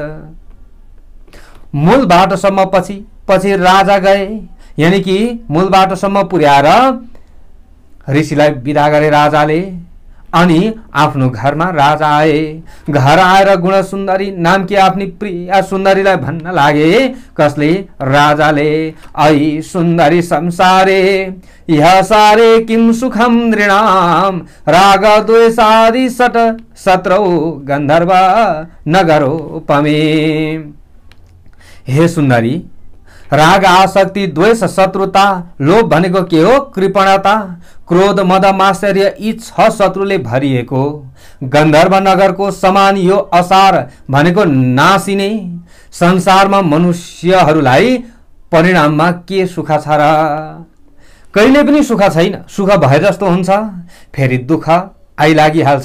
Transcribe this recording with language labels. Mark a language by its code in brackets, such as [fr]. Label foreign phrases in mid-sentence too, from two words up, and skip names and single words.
[ne] मूल बाटोसम्म पछि राजा गए, यानी कि मूल बाटोसम्म पुर्याएर ऋषिलाई विदा गरे राजाले। अनि आफ्नो घरमा राजा आए। घर आएर गुणसुन्दरी नामकी आफ्नी प्रिय सुन्दरीलाई भन्न लागे। कसले? राजाले। [sa] ऐ सुन्दरी संसारे यह सारे किम सुखम नृणाम राग द्वेषादि सत्रौ गन्धर्व नगरोपमे। [ne] हे सुन्दरी, राग आसक्ति द्वेष शत्रुता लोभ भनेको के हो? कृपणता क्रोध मद मात्सर्य यी 6 शत्रुले भरिएको गन्धर्व नगरको समान यो असार भनेको नासिने संसारमा मनुष्यहरूलाई परिणाममा के सुख छ र? कहिले पनि सुख छैन। सुख भए जस्तो हुन्छ, फेरि दुःख आइलागिहाल्छ।